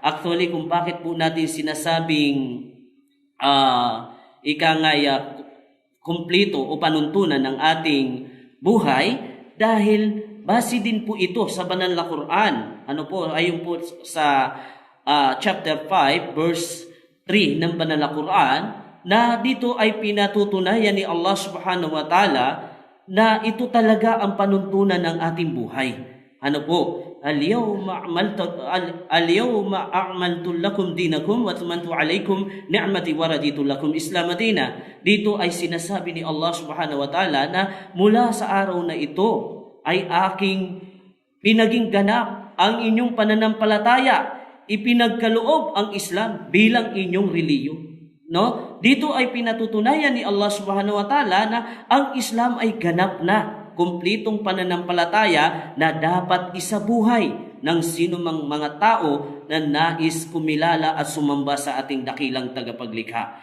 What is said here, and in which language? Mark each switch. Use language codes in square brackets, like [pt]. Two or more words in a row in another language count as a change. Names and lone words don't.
[tl] Actually, kung bakit po natin sinasabing kumpleto o panuntunan ng ating buhay, dahil base din po ito sa Banal na Quran. Ayon po sa [en] chapter 5 verse 3 [tl] ng Banal na Quran, na dito ay pinatutunayan ni Allah [ar] سبحانه وتعالى [tl] na ito talaga ang panuntunan ng ating buhay. [ar] اليوم أكملت لكم دينكم وأتممت عليكم نعمتي ورضيت لكم الإسلام دينا. [tl] Dito ay sinasabi ni Allah [ar] سبحانه وتعالى [tl] na mula sa araw na ito ay aking pinaging ganap ang inyong pananampalataya. Ipinagkaloob ang Islam bilang inyong reliyon. Dito ay pinatutunayan ni Allah [ar] سبحانه وتعالى [tl] na ang Islam ay ganap na, kumplitong pananampalataya na dapat isabuhay ng sino mang mga tao na nais kumilala at sumamba sa ating dakilang tagapaglikha.